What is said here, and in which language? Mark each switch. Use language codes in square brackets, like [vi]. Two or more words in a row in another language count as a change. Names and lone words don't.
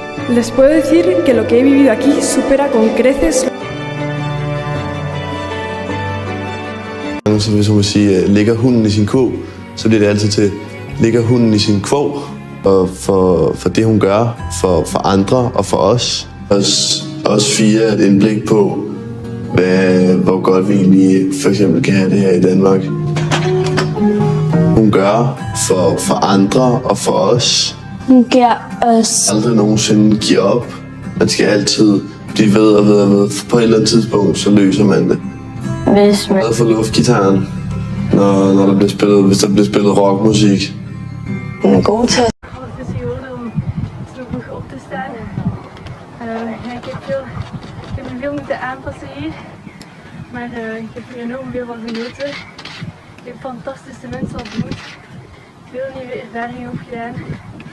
[es] Les puedo decir que lo que he vivido aquí supera con creces. [da] Så hvis hun vil sige, ligger hunden i sin kurv, så bliver det altid til, ligger hunden i sin kvog, og for det hun gør, for andre og for os. Os fire er et indblik på, hvor godt vi egentlig for eksempel kan have det her i Danmark. Hun gør for andre og for os. Hun giver os. Aldrig nogensinde giver op. Man skal altid blive ved og ved og ved. På et eller andet tidspunkt, så løser man det. Hvis man Hvad for luftgitaren, når der bliver spillet, hvis der bliver spillet rockmusik? Hun er god til at [nl] Het is geworden om terug op te staan. Ik heb me veel moeten aanpassen hier, maar ik heb er enorm veel van genoten. Ik heb fantastische mensen ontmoet, veel nieuwe ervaringen opgedaan.